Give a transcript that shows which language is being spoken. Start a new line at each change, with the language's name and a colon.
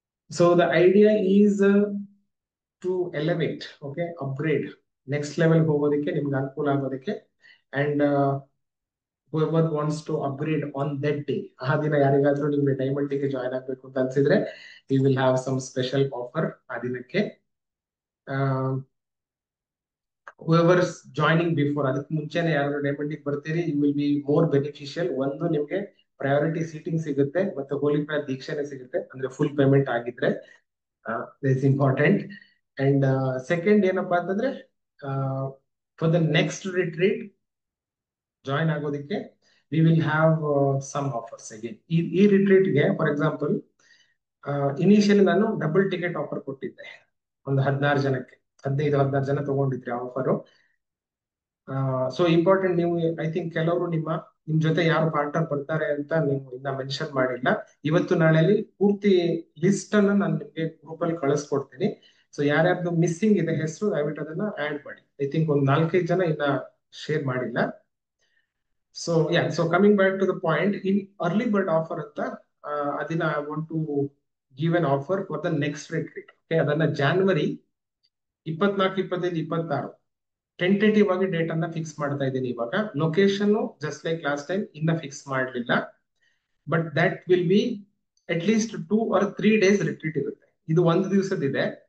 English: so the idea is to elevate, okay, upgrade, next level
Kannada: ಹೋಗೋದಕ್ಕೆ ನಿಮ್ಗೆ ಅನುಕೂಲ ಆಗೋದಕ್ಕೆ.
English: and whoever wants to upgrade on that day,
Kannada: ಆ ದಿನ ಯಾರಿಗಾದ್ರೂ ನಿಮ್ಗೆ ಡೈಮಂಡ್ ಗೆ ಜಾಯ್ನ್ ಆಗ್ಬೇಕು ಅಂತ ಅನ್ಸಿದ್ರೆ
English: we will have some special offer
Kannada: ಆ ದಿನಕ್ಕೆ.
English: whoever is joining before,
Kannada: ಅದಕ್ಕೆ ಮುಂಚೆನೆ ಯಾರು ಡೈಮಂಡ್ ಗೆ ಬರ್ತೀರಿ,
English: you will be more beneficial.
Kannada: ಒಂದು ನಿಮ್ಗೆ ಪ್ರಯಾರಿಟಿ ಸೀಟಿಂಗ್ ಸಿಗುತ್ತೆ, ಮತ್ತೆ ಹೋಲಿ ಫೈರ್ ದೀಕ್ಷೆನೆ ಸಿಗುತ್ತೆ, ಅಂದ್ರೆ ಫುಲ್ ಪೇಮೆಂಟ್ ಆಗಿದ್ರೆ.
English: Is important. And second
Kannada: ಏನಪ್ಪಾ ಅಂತಂದ್ರೆ,
English: For the next retreat join ಆಗೋದಕ್ಕೆ we will have some offers again.
Kannada: ಈ ರಿಟ್ರೀಟ್ ಗೆ ಫಾರ್ ಎಕ್ಸಾಂಪಲ್ ಇನಿಷಿಯಲಿ ನಾನು ಡಬಲ್ ಟಿಕೆಟ್ ಆಫರ್ ಕೊಟ್ಟಿದ್ದೆ ಒಂದು 16 ಜನಕ್ಕೆ. 15-16 ಜನ ತಗೊಂಡಿದ್ರಿ ಆಫರ್. ಸೊ ಇಂಪಾರ್ಟೆಂಟ್, ನೀವು ಐ ಥಿಂಕ್ ಕೆಲವರು ನಿಮ್ ಜೊತೆ ಯಾರು ಪಾರ್ಟ್ನರ್ ಬರ್ತಾರೆ ಅಂತ ನೀವು ಇನ್ನ ಮೆನ್ಷನ್ ಮಾಡಿಲ್ಲ. ಇವತ್ತು ನಾಳೆಯಲ್ಲಿ ಪೂರ್ತಿ ಲಿಸ್ಟ್ ಅನ್ನ ನಾನು ನಿಮ್ಗೆ ಗ್ರೂಪ್ ಅಲ್ಲಿ ಕಳಿಸ್ಕೊಡ್ತೀನಿ. ಸೊ ಯಾರ್ಯಾರ್ದು ಮಿಸ್ಸಿಂಗ್ ಇದೆ ಹೆಸರು, ದಯವಿಟ್ಟು ಅದನ್ನ ಆಡ್ ಮಾಡಿ. ಐ ಥಿಂಕ್ ಒಂದು 4-5 ಜನ ಇನ್ನ ಶೇರ್ ಮಾಡಿಲ್ಲ.
English: So yeah, so coming back to the point, in early bird offer ಅಂತ ಅದನ್ನ I want to give an offer for the next retreat.
Kannada: Okay, ಅದನ್ನ January 24, 25, 26 ಟೆಂಟೇಟಿವ್ ಆಗಿ ಡೇಟ್ ಅನ್ನ ಫಿಕ್ಸ್ ಮಾಡ್ತಾ ಇದ್ದೀನಿ ಇವಾಗ. Location just like last time ಇನ್ನ fix ಮಾಡಲಿಲ್ಲ,
English: but that will be at least 2 or 3 days
Kannada: retreat ಇರುತ್ತೆ. ಇದು ಒಂದು ದಿವಸದಿದೆ.